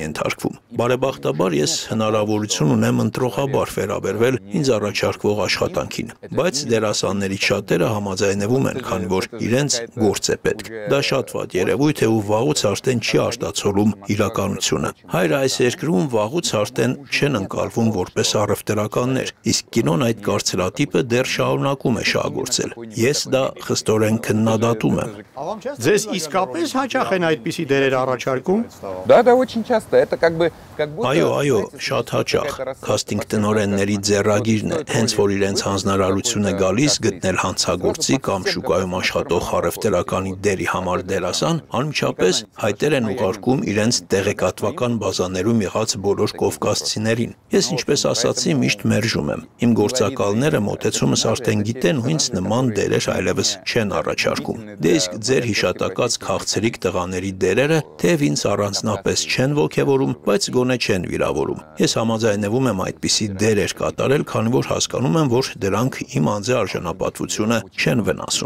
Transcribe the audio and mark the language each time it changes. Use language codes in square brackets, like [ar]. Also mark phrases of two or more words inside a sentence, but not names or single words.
[hy] ենթարկվում։ Բարեբախտաբար ես հնարավորություն ունեմ ընտրողաբար վերաբերվել ինձ առաջարկվող աշխատանքին, բայց դերասանների շատերը համաձայնվում են, քանի որ իրենց գործ է պետք։ Դա շատ վատ երևույթ է ու վաղուց արդեն չի արտացոլում իրականությունը։ Հայր այս երկրում վաղուց արդեն չեն ընկալվում որպես առևտրականներ, իսկ կինոն այդ կարծրատիպը դեռ շարունակում է շահագործել։ Ես դա խստորեն քննադատում եմ։ Ձեզ իսկապես հաճախ են այդպիսի դերեր առաջարկում։ [ru] Да, очень часто. Это как будто... [hy] Այո, շատ հաճախ։ Քաստինգ տնօրենների ձեռագիրն է, հենց որ իրենց հանձնարարություն է գալիս գտնել հանցագործի կամ շուկայում աշխատող առևտրական դրականի դերի համար դերասան, անմիջապես հայտեր են ուղարկում իրենց տեղեկատվական բազաներում եղած բոլոր կովկասցիներին։ Ես ինչպես ասացի, միշտ մերժում եմ։ Իմ գործակալները մոտեցումս արդեն գիտեն ու ինձ նման դերեր այլևս չեն առաջարկում։ Դե իսկ ձեր հիշատակած քաղցրիկ տղաների դերերը թեև ինձ առանձնապես չեն ոգևորում, բայց գոնե չեն վիրավորում։ Ես համաձայնվում եմ այդպիսի դերեր կատարել, քանի որ հասկանում եմ, որ դրանք իմ անձի արժանապատվությունը չեն վնասում։